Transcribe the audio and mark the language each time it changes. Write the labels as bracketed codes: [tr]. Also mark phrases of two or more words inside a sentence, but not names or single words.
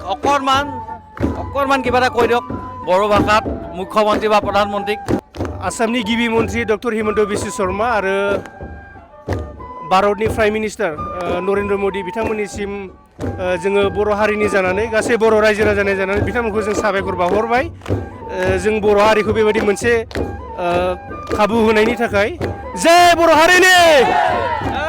[as] অকণমান কিবা এটা কৈ দিয়ক বড়ো ভাষাত মুখ্যমন্ত্ৰী বা প্ৰধানমন্ত্ৰীক। [brx] आसामनि गिबि मन्त्रि डक्टर हिमन्त बिश्व शर्मा आरो भारतनि [en] prime minister [brx] नरेन्द्र मदि बिथांमोननिसिम जोङो बर' हारिनि जानानै गासै बर' रायजो राजानि जानानै बिथांमोनखौ जों साबायखर बावहरबाय। जों बर' हारिखौ बेबायदि मोनसे खाबु होनायनि थाखाय जय बर' हारिनि।